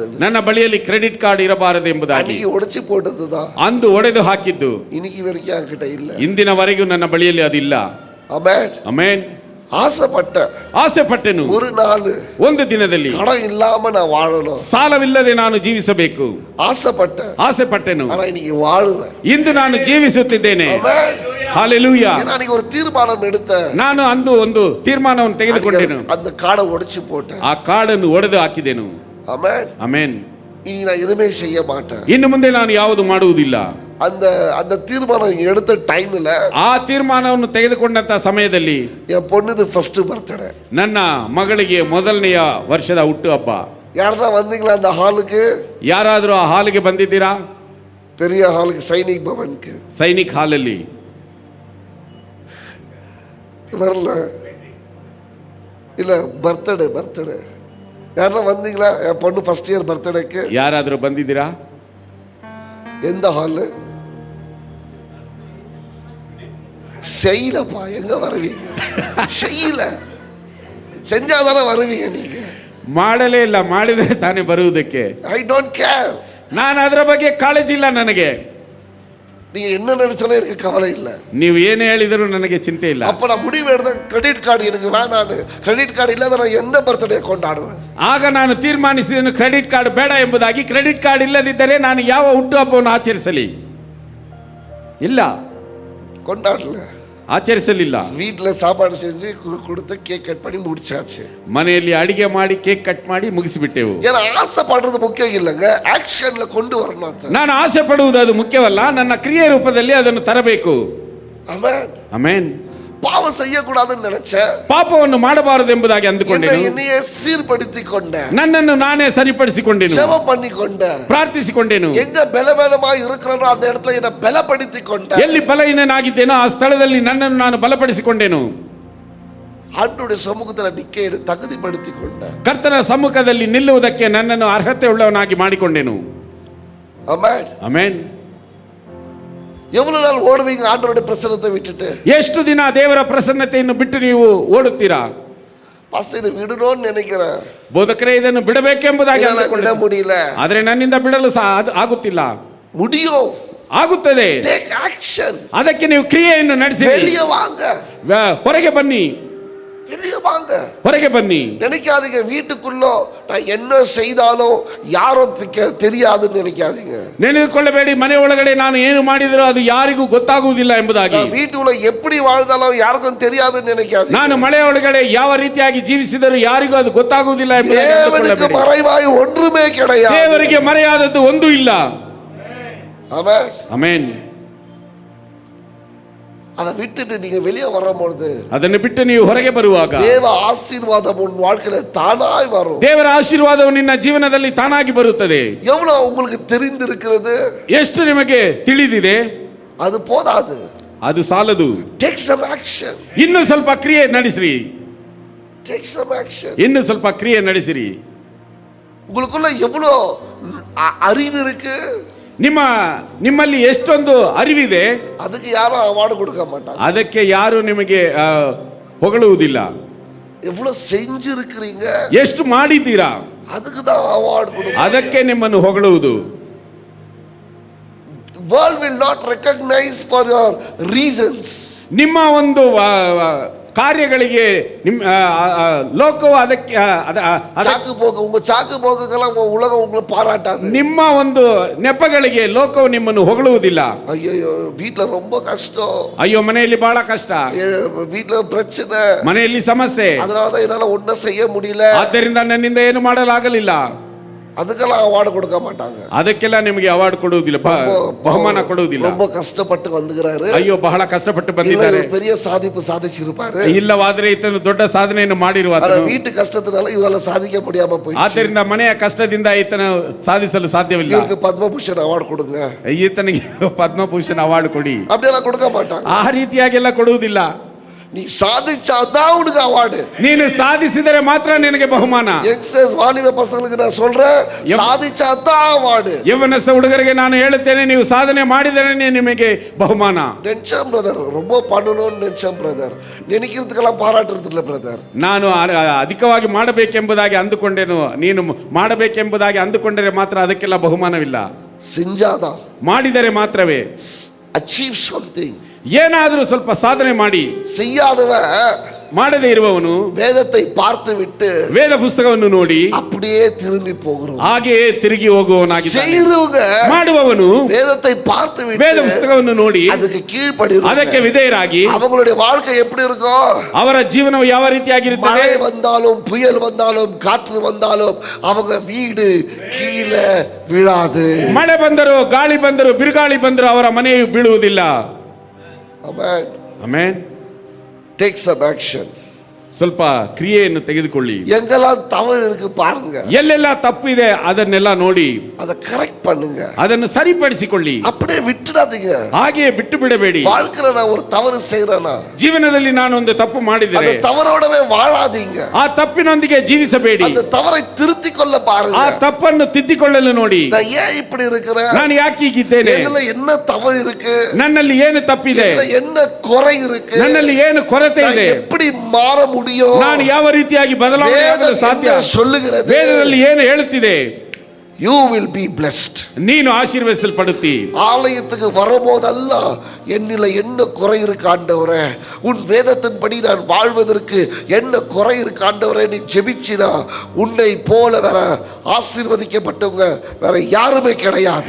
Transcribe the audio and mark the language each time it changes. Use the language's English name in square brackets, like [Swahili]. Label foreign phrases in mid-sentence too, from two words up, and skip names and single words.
[Kannada] ನನ್ನ ಬಳಿಯಲ್ಲಿ [English] credit card [Kannada] ಇರಬಾರದು ಎಂಬುದಾಗಿ. [Tamil] அன்னைக்கு உடைச்சு போட்டதுதான், [Kannada] ಅಂದು ಒಡೆದು ಹಾಕಿದ್ದು [Tamil] இன்னைக்கு வரைக்கும் என்கிட்ட இல்ல. [Kannada] ಇಂದಿನವರೆಗೂ ನನ್ನ ಬಳಿಯಲ್ಲಿ ಅದಿಲ್ಲ. [Tamil] ஆமென். [Kannada] ಆಮೆನ್. [Tamil] ஆசை [Kannada] ಪಟ್ಟೆನು [Tamil] ஒரு நாள் [Kannada] ಒಂದು ದಿನದಲ್ಲಿ [Tamil] கடன் இல்லாம நான் வாழணும், [Kannada] ಸಾಲವಿಲ್ಲದೆ ನಾನು ಜೀವಿಸಬೇಕು. ಆಸೆ ಪಟ್ಟೆನು, [Tamil] ஆனா இன்னைக்கு வாழுறேன். [Kannada] ಇಂದು ನಾನು ಜೀವಿಸುತ್ತಿದ್ದೇನೆ. ಹಲ್ಲೆಲೂಯಾ. [Tamil] நான் ஒரு தீர்மானம் எடுத்தேன், [Kannada] ನಾನು ಅಂದು ಒಂದು ತೀರ್ಮಾನವನ್ನು ತೆಗೆದುಕೊಂಡೆನು. [Tamil] அந்த காடை உடைச்சு போட்டேன். [Kannada] ಆ ಕಾಡನ್ನು ಒಡೆದು ಹಾಕಿದೆನು. [Tamil] ஆமென். [Kannada] ಆಮೆನ್. [Tamil] இனி நான் எதுவுமே செய்ய மாட்டேன். [Kannada] ಇನ್ನು ಮುಂದೆ ನಾನು ಯಾವುದು ಮಾಡುವುದಿಲ್ಲ. [Tamil] அந்த தீர்மானம் எடுத்த டைம்ல, [Kannada] ಆ ತೀರ್ಮಾನವನ್ನು ತೆಗೆದುಕೊಂಡಂತ ಸಮಯದಲ್ಲಿ [Tamil] என் பொண்ணுது [English] first birthday, [Kannada] ನನ್ನ ಮಗಳಿಗೆ ಮೊದಲನೆಯ ವರ್ಷದ ಹುಟ್ಟು ಹಬ್ಬ. [Tamil] யாரா வந்தீங்களா அந்த ஹாலுக்கு? [Kannada] ಯಾರಾದರೂ ಆ ಹಾಲಿಗೆ ಬಂದಿದ್ದೀರಾ? [Tamil] பெரிய ஹாலுக்கு, சைனிக் பவனுக்கு. [Kannada] ಸೈನಿಕ್ ಹಾಲಲ್ಲಿ [Tamil] வரல இல்ல, பர்த்டே யாரெல்லாம் வந்தீங்களா என் பொண்ணு [English] first year [Tamil] பர்த்டேக்கு? [Kannada] ಯಾರಾದರೂ ಬಂದಿದ್ದೀರಾ? [Tamil] எந்த ஹாலு? செய்யலப்பா, எங்க வருவீங்க? செய்யல, செஞ்சாதானே வருவீங்க நீங்க. [Kannada] ಮಾಡಲೇ ಇಲ್ಲ, ಮಾಡಿದರೆ ತಾನೇ ಬರುವುದಕ್ಕೆ. [English] I don't care. [Kannada] ನಾನು ಅದರ ಬಗ್ಗೆ ಕಾಳಜಿ ಇಲ್ಲ ನನಗೆ. [Tamil] நீங்க என்ன நினைச்சாலும் எனக்கு கவலை இல்லை. [Kannada] ನೀವು ಏನೇ ಹೇಳಿದರೂ ನನಗೆ ಚಿಂತೆ ಇಲ್ಲ. [Tamil] அப்ப நான் முடிவு எடுத்த [English] credit card [Tamil] எனக்கு வேணான்னு. [English] credit card [Tamil] இல்லாத நான் எந்த பர்த்டே கொண்டாடுவேன்? [Kannada] ಆಗ ನಾನು ತೀರ್ಮಾನಿಸಿದನು [English] credit card [Kannada] ಬೇಡ ಎಂಬುದಾಗಿ. [English] credit card [Kannada] ಇಲ್ಲದಿದ್ದರೆ ನಾನು ಯಾವ ಹುಟ್ಟುಹಬ್ಬವನ್ನು ಆಚರಿಸಲಿ? ಇಲ್ಲ, [Tamil] கொண்டாடல, [Kannada] ಆಚರಿಸಲಿಲ್ಲ. [Tamil] வீட்டுல சாப்பாடு செஞ்சு கொடுத்து [English] cake cut [Tamil] பண்ணி முடிச்சாச்சு. [Kannada] ಮನೆಯಲ್ಲಿ ಅಡಿಗೆ ಮಾಡಿ [English] cake cut [Kannada] ಮಾಡಿ ಮುಗಿಸಿಬಿಟ್ಟೆವು. [Tamil] ஏன்னா ஆசைப்படுறது முக்கியம் இல்லைங்க, ஆக்ஷன்ல கொண்டு வரணும் ಅಂತ. [Kannada] ನಾನು ಆಸೆ ಪಡುವುದು ಅದು ಮುಖ್ಯವಲ್ಲ, ನನ್ನ ಕ್ರಿಯೆ ರೂಪದಲ್ಲಿ ಅದನ್ನು ತರಬೇಕು. ಆಮೆನ್, ಆಮೆನ್. [Tamil] பாவம் செய்யக்கூடாதுன்னு நினைச்சேன், [Kannada] ಪಾಪವನ್ನು ಮಾಡಬಾರದು ಎಂಬುದಾಗಿ ಅಂದುಕೊಂಡೆನು. [Tamil] என்னையே சீர்படுத்திக் கொண்டேன், [Kannada] ನನ್ನನ್ನು ನಾನೇ ಸರಿಪಡಿಸಿಕೊಂಡೆನು, [Tamil] ஜெபம் பண்ணி கொண்டேன், [Kannada] ಪ್ರಾರ್ಥಿಸಿಕೊಂಡೆನು. [Tamil] எங்க பலவீனமா இருக்கிறனோ அந்த இடத்துல என்ன பலப்படுத்தி கொண்டேன். [Kannada] ಎಲ್ಲಿ ಬಲಹೀನನಾಗಿದ್ದೇನೋ ಆ ಸ್ಥಳದಲ್ಲಿ ನನ್ನನ್ನು ನಾನು ಬಲಪಡಿಸಿಕೊಂಡೆನು. [Tamil] ஆண்டவருடைய சமூகத்துல நிக்க தகுதிப்படுத்தி கொண்டேன். [Kannada] ಕರ್ತನ ಸಮ್ಮುಖದಲ್ಲಿ ನಿಲ್ಲುವುದಕ್ಕೆ ನನ್ನನ್ನು ಅರ್ಹತೆ ಉಳ್ಳವನಾಗಿ ಮಾಡಿಕೊಂಡೆನು. [Tamil] ஆமென், [Kannada] ಆಮೆನ್. [Tamil] எவ்வளவு நாள் ஓடுவீங்க ஆண்டவருடைய பிரசன்னத்தை விட்டுட்டு? [Kannada] ಎಷ್ಟು ದಿನ ದೇವರ ಪ್ರಸನ್ನತೆಯನ್ನು ಬಿಟ್ಟು ನೀವು ಓಡುತ್ತೀರಾ? [Tamil] பாஸ்டர் இதை விடணும்னு நினைக்கிறேன், [Kannada] ಬೋಧಕರೇ ಇದನ್ನು ಬಿಡಬೇಕೆಂಬುದಾಗಿ [Tamil] விட [Kannada] ಅಂದುಕೊಂಡೆ. [Tamil] முடியல. [Kannada] ಆದರೆ ನನ್ನಿಂದ ಬಿಡಲು ಆಗುತ್ತಿಲ್ಲ. [Tamil] முடியும், [Kannada] ಆಗುತ್ತದೆ. [English] Take action. [Kannada] ಅದಕ್ಕೆ ನೀವು ಕ್ರಿಯೆಯನ್ನು ನಡೆಸಿ [Tamil] வெளியே வாங்க, [Kannada] ಹೊರಗೆ ಬನ್ನಿ, [Tamil] வெளியே வாங்க. [Kannada] ಹೊರಗೆ ಬನ್ನಿ. [Tamil] நினைக்காதீங்க வீட்டுக்குள்ள நான் என்ன செய்தாலும் யாரும் தெரியாதுன்னு நினைக்காதீங்க. [Kannada] ನೆನೆದುಕೊಳ್ಳಬೇಡಿ ಮನೆ ಒಳಗಡೆ ನಾನು ಏನು ಮಾಡಿದರೂ ಅದು ಯಾರಿಗೂ ಗೊತ್ತಾಗುವುದಿಲ್ಲ ಎಂಬುದಾಗಿ. [Tamil] வீட்டுக்குள்ள எப்படி வாழ்ந்தாலும் யாருக்கும் தெரியாதுன்னு நினைக்காதீங்க. [Kannada] ನಾನು ಮನೆ ಒಳಗಡೆ ಯಾವ ರೀತಿಯಾಗಿ ಜೀವಿಸಿದರೂ ಯಾರಿಗೂ ಅದು ಗೊತ್ತಾಗುವುದಿಲ್ಲ ಎಂಬುದಾಗಿ [Tamil] தேவனுக்கு [Kannada] ಅಂದುಕೊಳ್ಳಬೇಡಿ. [Tamil] மறைவாய் ஒன்றுமே கிடையாது. [Kannada] ದೇವರಿಗೆ ಮರೆಯಾದದ್ದು ಒಂದೂ ಇಲ್ಲ. [Tamil] ஆமென், [Kannada] ಆಮೆನ್. [Tamil] அதை விட்டுட்டு நீங்க வெளியே வரும்பொழுது [Kannada] ಅದನ್ನು ಬಿಟ್ಟು ನೀವು ಹೊರಗೆ ಬರುವಾಗ [Tamil] தேவ ஆசீர்வாதம் உன் வாழ்க்கையில தானாய் வரும். [Kannada] ದೇವರ ಆಶೀರ್ವಾದವು ನಿನ್ನ ಜೀವನದಲ್ಲಿ ತಾನಾಗಿ ಬರುತ್ತದೆ. [Tamil] எவ்வளவு உங்களுக்கு தெரிந்திருக்கிறது, [Kannada] ಎಷ್ಟು ನಿಮಗೆ ತಿಳಿದಿದೆ [Tamil] அது போதாது. [Kannada] ಅದು ಸಾಲದು. [English] Take some action. [Kannada] ಇನ್ನು ಸ್ವಲ್ಪ ಕ್ರಿಯೆ ನಡೆಸಿರಿ, [English] Take some action. [Kannada] ಇನ್ನು ಸ್ವಲ್ಪ ಕ್ರಿಯೆ ನಡೆಸಿರಿ. [Tamil] உங்களுக்குள்ள எவ்வளவு அறிவு இருக்கு, [Kannada] ನಿಮ್ಮಲ್ಲಿ ಎಷ್ಟೊಂದು ಅರಿವಿದೆ, [Tamil] அதுக்கு யாரும் அவார்டு கொடுக்க மாட்டாங்க. [Kannada] ಅದಕ್ಕೆ ಯಾರು ನಿಮಗೆ ಹೊಗಳುವುದಿಲ್ಲ. [Tamil] எவ்வளவு செஞ்சிருக்கிறீங்க, [Kannada] ಎಷ್ಟು ಮಾಡಿದ್ದೀರಾ, [Tamil] அதுக்கு தான் அவார்டு கொடுக்கும். [Kannada] ಅದಕ್ಕೆ ನಿಮ್ಮನ್ನು ಹೊಗಳುವುದು. [English] World will not recognize for your reasons. [Kannada] ನಿಮ್ಮ ಒಂದು ಕಾರ್ಯಗಳಿಗೆ ಲೋಕವು ಅದಕ್ಕೆ [Tamil] சாக்கு போக்கு, உங்க சாக்கு போக்குக்கெல்லாம் உலகம் உங்களை பாராட்டாது. [Kannada] ನಿಮ್ಮ ಒಂದು ನೆಪಗಳಿಗೆ ಲೋಕವು ನಿಮ್ಮನ್ನು ಹೊಗಳುವುದಿಲ್ಲ. [Tamil] ஐயோ வீட்டுல ரொம்ப கஷ்டம், [Kannada] ಅಯ್ಯೋ ಮನೆಯಲ್ಲಿ ಬಹಳ ಕಷ್ಟ, [Tamil] வீட்டுல பிரச்சனை, [Kannada] ಮನೆಯಲ್ಲಿ ಸಮಸ್ಯೆ, [Tamil] அதனாலதான் என்னால ஒன்னும் செய்ய முடியல, [Kannada] ಆದ್ದರಿಂದ ನನ್ನಿಂದ ಏನು ಮಾಡಲಾಗಲಿಲ್ಲ. [Tamil] அதுக்கெல்லாம் அவார்டு கொடுக்க மாட்டாங்க. [Kannada] ಅದಕ್ಕೆಲ್ಲ ನಿಮಗೆ ಅವಾರ್ಡ್ ಕೊಡುವುದಿಲ್ಲ, ಬಹುಮಾನ ಕೊಡುವುದಿಲ್ಲ. [Tamil] ரொம்ப கஷ்டப்பட்டு வந்துகிறாரு, [Kannada] ಅಯ್ಯೋ ಬಹಳ ಕಷ್ಟಪಟ್ಟು ಬಂದಿದ್ದಾರೆ, [Tamil] பெரிய சாதிப்பு சாதிச்சிருப்பாரு. [Kannada] ಇಲ್ಲವಾದ್ರೆ ಈತನು ದೊಡ್ಡ ಸಾಧನೆಯನ್ನು ಮಾಡಿರುವ [Tamil] வீட்டு ಕಷ್ಟத்தினால ಇವರೆಲ್ಲ ಸಾಧಿக்க முடியாம போயிடுச்சு. [Kannada] ಆದ್ದರಿಂದ ಮನೆಯ ಕಷ್ಟದಿಂದ ಈತನ ಸಾಧಿಸಲು ಸಾಧ್ಯವಿಲ್ಲ. ಇವರಿಗೆ ಪದ್ಮಭೂಷಣ ಅವಾರ್ಡ್ ಕೊಡುங்க, ಈತನಿಗೆ ಪದ್ಮಭೂಷಣ ಅವಾರ್ಡ್ ಕೊಡಿ, [Tamil] அப்படியெல்லாம் கொடுக்க மாட்டாங்க. [Kannada] ಆ ರೀತಿಯಾಗೆಲ್ಲ ಕೊಡುವುದಿಲ್ಲ. [Tamil] நீ சாதிச்சாதான் உனக்கு அவார்டு. [Kannada] ನೀನು ಸಾಧಿಸಿದರೆ ಮಾತ್ರ ನಿನಗೆ ಬಹುಮಾನ. [Tamil] எக்ஸஸ் வாலிப பசங்களுக்கு நான் சொல்றேன், சாதிச்சாதான் அவார்டு. [Kannada] ಯವನಸ್ಥ ಹುಡುಗರಿಗೆ ನಾನು ಹೇಳುತ್ತೇನೆ, ನೀವು ಸಾಧನೆ ಮಾಡಿದರೆ ನಿಮಗೆ ಬಹುಮಾನ. [Tamil] நினைச்சேன் பிரதர், ரொம்ப பண்ணணும்னு நினைச்சேன் பிரதர், நினைக்கிறதுக்கெல்லாம் பாராட்டுறது இல்ல பிரதர். [Kannada] ನಾನು ಅಧಿಕವಾಗಿ ಮಾಡಬೇಕೆಂಬುದಾಗಿ ಅಂದುಕೊಂಡೆನು, ನೀನು ಮಾಡಬೇಕೆಂಬುದಾಗಿ ಅಂದುಕೊಂಡರೆ ಮಾತ್ರ ಅದಕ್ಕೆಲ್ಲ ಬಹುಮಾನವಿಲ್ಲ. [Tamil] செஞ்சாதான், [Kannada] ಮಾಡಿದರೆ ಮಾತ್ರವೇ. [English] Achieve something. [Kannada] ಏನಾದರೂ ಸ್ವಲ್ಪ ಸಾಧನೆ ಮಾಡಿ. [Tamil] செய்யாதவன், [Kannada] ಮಾಡದೇ ಇರುವವನು [Tamil] வேதத்தை பார்த்து விட்டு [Kannada] ವೇದ ಪುಸ್ತಕವನ್ನು ನೋಡಿ [Tamil] அப்படியே திரும்பி போகிறோம். [Kannada] ಹಾಗೆಯೇ ತಿರುಗಿ ಹೋಗುವವನಾಗಿದ್ದಾನೆ. [Tamil] செய்றவங்க, [Kannada] ಮಾಡುವವನು [Tamil] வேதத்தை பார்த்து விட்டு [Kannada] ವೇದ ಪುಸ್ತಕವನ್ನು ನೋಡಿ [Tamil] ಅದಕ್ಕೆ கீழ்ப்படியும், [Kannada] ಅದಕ್ಕೆ ವಿಧೇಯರಾಗಿ [Tamil] அவங்களுடைய வாழ்க்கை எப்படி இருக்கும், [Kannada] ಅವರ ಜೀವನವು ಯಾವ ರೀತಿಯಾಗಿರುತ್ತದೆ. [Tamil] மழை வந்தாலும் புயல் வந்தாலும் காற்று வந்தாலும் அவங்க வீடு கீழே விழாது. [Kannada] ಮಳೆ ಬಂದರು, ಗಾಳಿ ಬಂದರು, ಬಿರುಗಾಳಿ ಬಂದರು, ಅವರ ಮನೆಯು ಬೀಳುವುದಿಲ್ಲ. Amen. ಆಮೆನ್. [English] Take some action. [Kannada] ಸ್ವಲ್ಪ ಕ್ರಿಯೆಯನ್ನು ತೆಗೆದುಕೊಳ್ಳಿ. [Tamil] எங்கெல்லாம் தவறு இருக்கு பாருங்க, [Kannada] ಎಲ್ಲೆಲ್ಲ ತಪ್ಪಿದೆ ಅದನ್ನೆಲ್ಲ ನೋಡಿ [Tamil] அதை கரெக்ட் பண்ணுங்க. [Kannada] ಅದನ್ನು ಸರಿಪಡಿಸಿಕೊಳ್ಳಿ. [Tamil] அப்படியே விட்டுடாதீங்க. [Kannada] ಹಾಗೆಯೇ ಬಿಟ್ಟು ಬಿಡಬೇಡಿ. [Tamil] வாழ்க்கையில நான் ஒரு தவறு செய்யறேனா, [Kannada] ಜೀವನದಲ್ಲಿ ನಾನು ಒಂದು ತಪ್ಪು ಮಾಡಿದರೆ [Tamil] அந்த தவறோடவே வாழாதீங்க. [Kannada] ಆ ತಪ್ಪಿನೊಂದಿಗೆ ಜೀವಿಸಬೇಡಿ. [Tamil] அந்த தவறை திருத்திக் கொள்ள பாருங்க. [Kannada] ಆ ತಪ್ಪನ್ನು ತಿದ್ದಿಕೊಳ್ಳಲು ನೋಡಿ. [Tamil] நான் ஏன் இப்படி இருக்கிறேன், [Kannada] ನಾನು ಯಾಕೆ ಹೀಗಿದ್ದೇನೆ, [Tamil] என்னல என்ன தவறு இருக்கு, [Kannada] ನನ್ನಲ್ಲಿ ಏನು ತಪ್ಪಿದೆ, [Tamil] என்னல என்ன குறை இருக்கு, [Kannada] ನನ್ನಲ್ಲಿ ಏನು ಕೊರತೆ [Tamil] நான் [Kannada] ಇದೆ, [Tamil] எப்படி மாற முடியும், [Kannada] ನಾನು ಯಾವ ರೀತಿಯಾಗಿ ಬದಲಾವಣೆಯಾಗಲು ಸಾಧ್ಯ. [Tamil] வேதம் சொல்லுகிறது, [Kannada] ವೇದದಲ್ಲಿ ಏನು ಹೇಳುತ್ತಿದೆ, [English] you will be blessed. [Kannada] ನೀನು ಆಶೀರ್ವದಿಸಲ್ಪಡುತ್ತಿ. [Tamil] ஆலயத்துக்கு வரும்போதெல்லாம் என்னில என்ன குறை இருக்கு ஆண்டவரே, உன் வேதத்தின்படி நான் வாழ்வதற்கு என்ன குறை இருக்கு ஆண்டவரே, நீ ஜெபிச்சினா உன்னை போல வேற ஆசீர்வதிக்கப்பட்டவங்க வேற யாருமே கிடையாது.